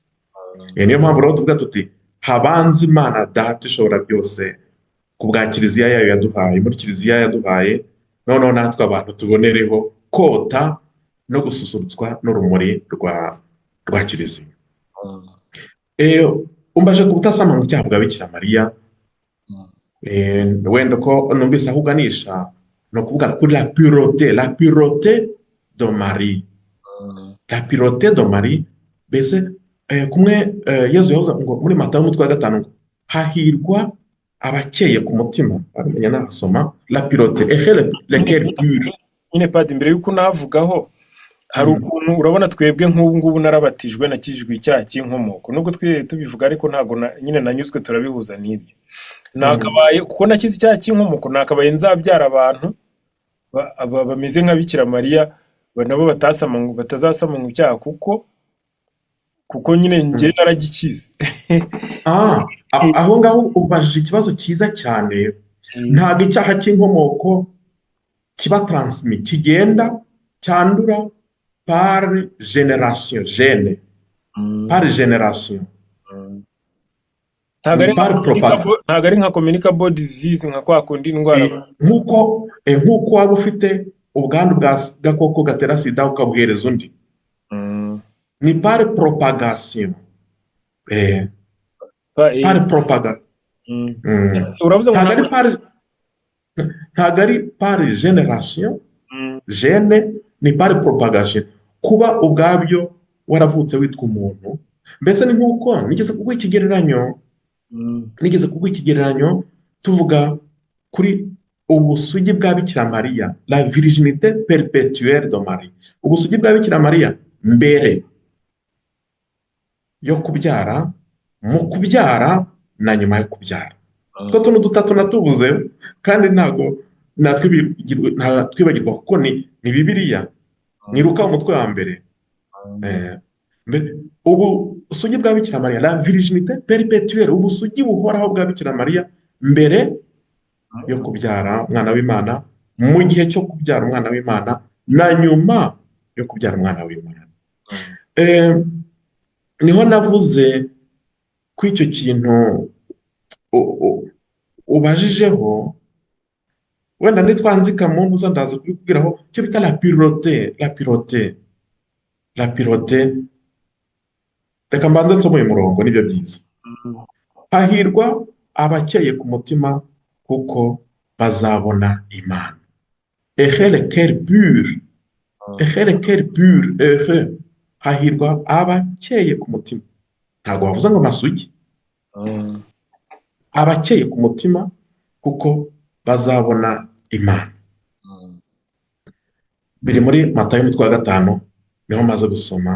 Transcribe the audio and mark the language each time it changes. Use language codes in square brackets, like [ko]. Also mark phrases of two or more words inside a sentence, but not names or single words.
[rw] Niyo mpamvu rero tuvuga tuti habanze Imana Data ishobora byose ku bwa Kiliziya yayo yaduhaye, muri Kiliziya yaduhaye, noneho natwe abantu tubonereho kota no gususurutswa n'urumuri rwa Kiliziya. Umbaje ku butasamanywe icyaha bwa Bikira Mariya, wenda ko numvise aho uganisha no kuvuga kuri [fr] la pureté de Marie. La pureté de Marie, [rw] mbese kumwe Yezu yavuze ngo muri Matayo umutwe wa 5 ngo hahirwa abakeye ku mutima, abamenya n'abasoma [fr] la pureté et le cœur pur. [rw] Nyine Padiri, mbere yuko navugaho hari ukuntu urabona twebwe nk'ubu ngubu narabatijwe nakijijwe icyaha cy'inkomoko, nubwo twiye tubivuga ariko ntabwo nyine nanyuzwe turabihuza n'ibyo. Nakabaye kuko nakize icyaha cy'inkomoko, nakabaye nzabyara abantu bameze nka Bikira Mariya, nabo batazasamanywa icyaha kuko nyine njye naragikize. Aho ngaho ubajije ikibazo cyiza cyane. Ntabwo icyaha cy'inkomoko kiba transmis, kigenda cyandura [fr] par génération, par génération. [rw] Ntabwo ari nka [en] communicable disease [rw] nka kwa kundi indwara nk'uko waba ufite ubwandu bwa gakoko gatera sida ukabuhereza undi. [fr] Ni par propagation. Par propagation. [rw] Ntabwo ari [fr] par génération, [rw] gene, ni [fr] par propagation. [rw] Kuba ubwabyo waravutse witwa umuntu, mbese ni nk'uko nigeze kuguha ikigereranyo tuvuga kuri ubusugi bwa Bikira Mariya, [fr] la virginité perpétuelle de Marie. [rw] Ubusugi bwa Bikira Mariya mbere yo kubyara, mu kubyara na nyuma yo kubyara. Two tuntu dutatu natubuze kandi ntago twibagirwa kuko ni Bibiliya, ni Luka umutwe wa mbere. Ubusugi bwa Bikira Mariya, [fr] la virginité perpétuelle, [rw] ubusugi buhoraho bwa Bikira Mariya mbere yo kubyara umwana w'Imana, mu gihe cyo kubyara umwana w'Imana, na nyuma yo kubyara umwana w'Imana. Niho navuze ko icyo kintu ubajijeho, wenda nitwanzika mu mpuza ndaza kubikubwiraho, cyo bita [fr] la pureté. la pilote. [rw] Reka mbanze nsome uyu murongo nibyo byiza. Hahirwa abakeye ku mutima kuko bazabona Imana. [fr] Heureux le cœur pur, heureux le cœur pur, heureux. [rw] Hahirwa abakeye ku mutima. Ntabwo bavuze ngo masugi. Abakeye ku mutima kuko bazabona Imana. Biri muri Matayo umutwe wa 5 niho maze gusoma.